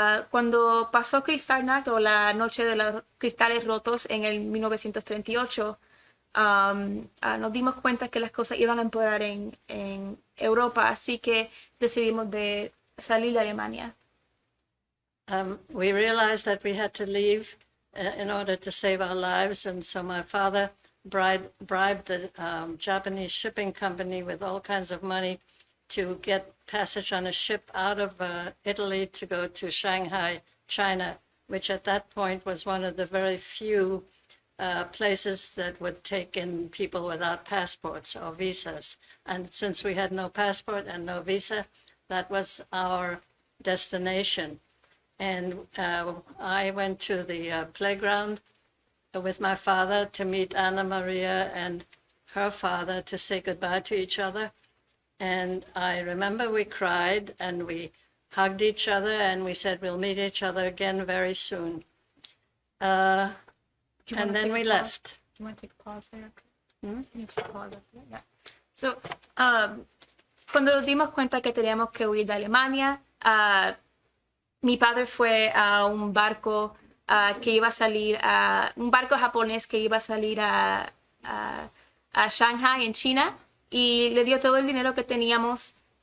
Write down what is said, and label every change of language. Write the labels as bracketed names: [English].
[Spanish] Cuando pasó Kristallnacht, o la noche de los cristales rotos en el 1938, nos dimos cuenta que las cosas iban a empeorar en Europa, así que decidimos de salir de Alemania. [English] We realized that we had to leave in order to save our lives. And so my father bribed the Japanese shipping company with all kinds of money to get passage on a ship out of Italy to go to Shanghai, China, which at that point was one of the very few places that would take in people without passports or visas. And since we had no passport and no visa, that was our destination. And I went to the playground with my father to meet Ana María and her father to say goodbye to each other. And I remember we cried and we hugged each other and we said we'll meet each other again very soon. And then we left. Do you want to take a pause there? Hmm? You need to pause there. Yeah. [Spanish] So, cuando nos dimos cuenta que teníamos que huir de Alemania, mi padre fue a un barco que iba a salir, un barco japonés que iba a salir a Shanghai en China, y le dio todo el dinero que teníamos.